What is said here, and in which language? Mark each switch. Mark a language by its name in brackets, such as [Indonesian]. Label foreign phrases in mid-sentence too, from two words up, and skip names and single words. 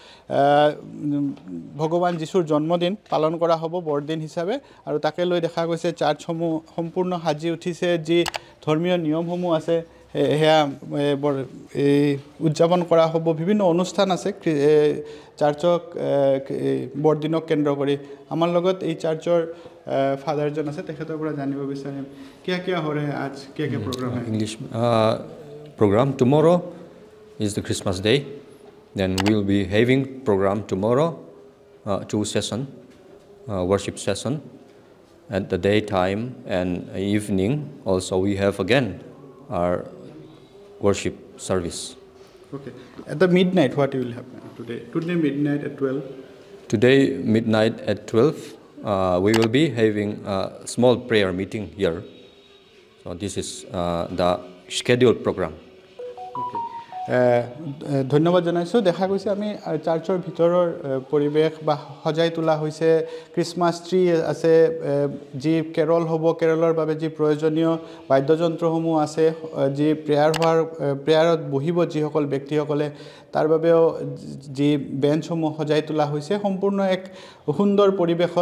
[Assamese] ভগৱান যীশুৰ জন্মদিন পালন কৰা হ'ব বৰদিন হিচাপে আৰু তাকে লৈ দেখা গৈছে চাৰ্চসমূহ সম্পূৰ্ণ সাজি উঠিছে যি ধৰ্মীয় নিয়মসমূহ আছে হেয়া উদযাপন কৰা হ'ব বিভিন্ন অনুষ্ঠান আছে চাৰ্চক বৰদিনক কেন্দ্ৰ কৰি আমাৰ লগত এই চাৰ্চৰ ফাদাৰজন আছে তেখেতৰ পৰা জানিব বিচাৰিম [Hindi] क्या हो रहा है आज क्या प्रोग्राम है [English] English program tomorrow is the Christmas day then we'll be having program tomorrow 2 session worship session at the daytime and evening also we have again our worship service. Okay. At the midnight, what will happen today? Today midnight at 12? Today midnight at 12, we will be having a small prayer meeting here. So this is the scheduled program. Okay. [Assamese] ধন্যবাদ জনাইছো দেখা গৈছে আমি চাৰ্চৰ ভিতৰৰ পৰিবেশ বা সজাই তোলা হৈছে [English] Christmas tree [Assamese] আছে যি কেৰল হ'ব কেৰলৰ বাবে যি প্ৰয়োজনীয় বাদ্যযন্ত্ৰসমূহ আছে যি প্ৰেয়াৰত বহিব যিসকল ব্যক্তিসকলে তাৰ বাবেও যি বেঞ্চসমূহ সজাই তোলা হৈছে সম্পূৰ্ণ এক সুন্দৰ পৰিবেশত